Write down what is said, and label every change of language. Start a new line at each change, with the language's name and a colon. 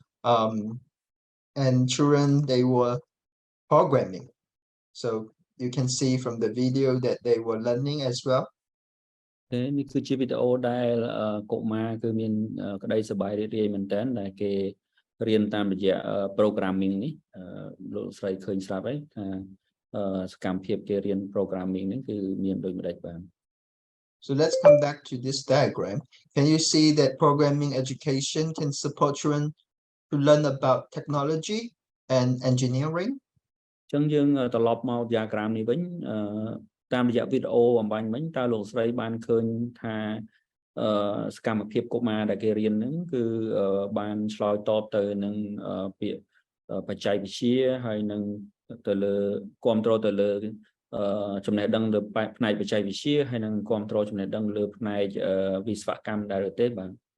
English: And children, they were programming. So you can see from the video that they were learning as well.
Khmer: នេះគឺជាវីដេអូដែលកុមារគឺមានក្តីសប្បាយរីករាយមែនទែនដែលគេរៀនតាមរយៈ programming នេះលោកស្រីឃើញស្រាប់ហើយថាសកម្មភាពគេរៀន programming នេះគឺមានដូចម្ដេចបាទ
English: So let's come back to this diagram. Can you see that programming education can support children to learn about technology and engineering?
Khmer: អញ្ចឹងយើងត្រឡប់មក diagram នេះវិញតាមរយៈវីដេអូបំបញ្ញមិញតើលោកស្រីបានឃើញថាសកម្មភាពកុមារដែលគេរៀនហ្នឹងគឺបានឆ្លើយតបទៅនឹងពាក្យបច្ចេកវិទ្យាហើយនឹងទៅលើគ្រប់គ្រងទៅលើចំណេះដឹងលើផ្នែកបច្ចេកវិទ្យាហើយនឹងគ្រប់គ្រងចំណេះដឹងលើផ្នែកវិស្វកម្មដែរទេបាទ